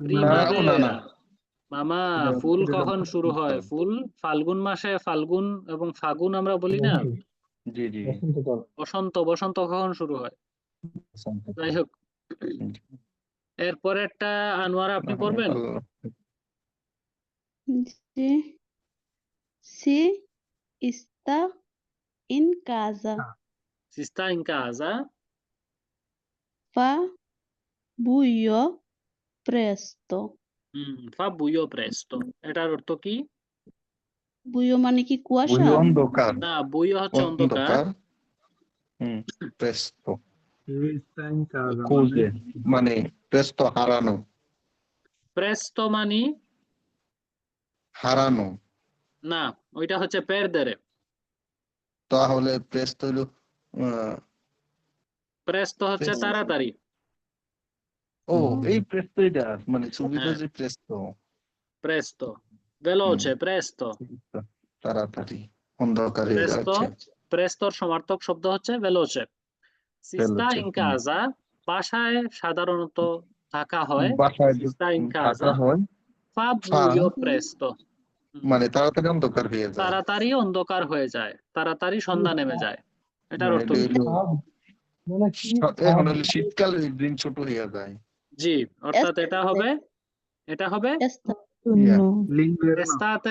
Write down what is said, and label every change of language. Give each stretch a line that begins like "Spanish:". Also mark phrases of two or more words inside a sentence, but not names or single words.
Bangla: প্রিমাভেরা। মামা ফুল কখন শুরু হয়? ফুল ফাল্গুন মাসে, ফাল্গুন এবং ফাগুন আমরা বলি না? জি জি বসন্ত, বসন্ত কখন শুরু হয়? যাই হোক, এরপরেরটা আনোয়ারা আপনি পড়বেন?
Italian: Sí. Si está in casa. Si sta in casa, Fa buio presto. fa buio presto।
Bangla: এটার অর্থ কি? বুয়ো মানে কি কুয়াশা? অন্ধকার না, বুইও হচ্ছে অন্ধকার।
Italian: presto Sta in casa
Bangla: খুঁজে মানে presto হারানো, প্রেস্তো মানে হারানো। না, ওইটা হচ্ছে পেরদেরে। তাহলে presto হলো প্রেস্তো হচ্ছে তাড়াতাড়ি। ও এই presto এটা মানে সুবিধা যে presto
Italian: প্রেস্তো, veloce, presto।
Bangla: তাড়াতাড়ি, অন্ধকারে প্রেস্তো, যাচ্ছে। প্রেস্তোর সমার্থক শব্দ হচ্ছে veloce।
Italian: Si sta in casa,
Bangla: বাসায় সাধারণত থাকা হয়। বাসায়
Italian: Si sta in
Bangla: থাকা
Italian: casa,
Bangla: হয়,
Italian: fa buio presto।
Bangla: মানে তাড়াতাড়ি অন্ধকার হয়ে যায়, তাড়াতাড়ি অন্ধকার হয়ে যায়, তাড়াতাড়ি সন্ধ্যা নেমে যায়। এটার অর্থ কি? এখন হলো শীতকালে দিন ছোট হয়ে যায়। জি, অর্থাৎ এটা হবে এস্তাতে।